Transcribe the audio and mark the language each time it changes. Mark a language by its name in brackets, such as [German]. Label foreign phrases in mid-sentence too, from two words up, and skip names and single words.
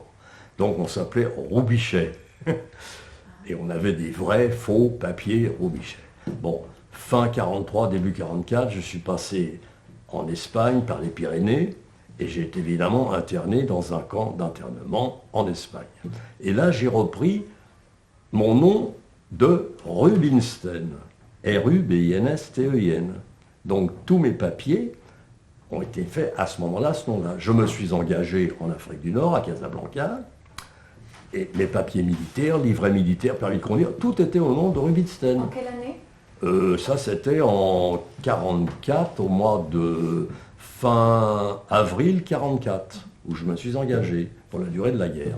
[French] Donc on s'appelait Roubichet. Et on avait des vrais faux papiers Roubichet. Bon, fin 43, début 44, je suis passé en Espagne par les Pyrénées et j'ai été évidemment interné dans un camp d'internement en Espagne. Et là j'ai repris mon nom de Rubinstein. R-U-B-I-N-S-T-E-I-N. Donc tous mes papiers ont été faits à ce moment-là, ce nom-là. Je me suis engagé en Afrique du Nord, à Casablanca, et mes papiers militaires, livret militaire, permis de conduire, tout était au nom de Rubinstein. En quelle année? Ça c'était en 44, au mois de fin avril 44, où je me suis engagé pour la durée de la guerre.